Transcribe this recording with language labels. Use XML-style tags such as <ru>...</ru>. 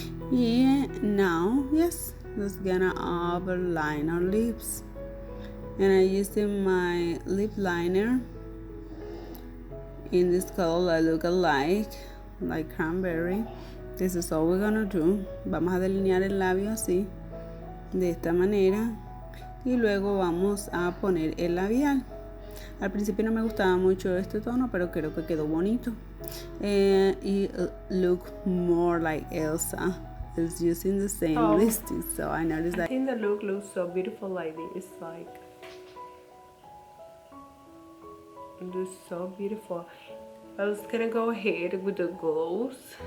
<en>Yeah, now, yes, let's gonna overline our lips. And I'm using my lip liner in this color that look alike, like cranberry. This is all we're gonna do.</en> <es>Vamos a delinear el labio así, de esta manera, y luego vamos a poner el labial. Al principio no me gustaba mucho este tono, pero creo que quedó bonito.</es> <en>Y look more like Elsa is using the same lipstick, so I noticed that. I think the look looks so beautiful like this. It looks so beautiful. I was gonna go ahead with the glows.</en>